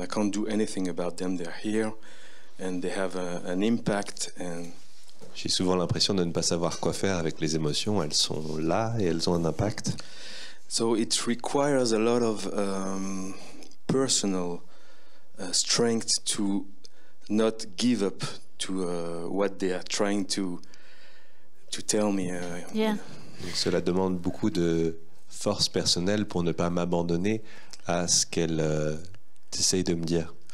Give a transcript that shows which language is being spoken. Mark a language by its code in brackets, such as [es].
[en] I can't do anything about them. They're here and they have an impact. And [fr] J'ai souvent l'impression de ne pas savoir quoi faire avec les émotions. Elles sont là et elles ont un impact. [en] so it requires a lot of personal strength to not give up to what they are trying to tell me. yeah. [fr] Donc, cela demande beaucoup de force personnelle pour ne pas m'abandonner à ce qu'elles essayent de me dire.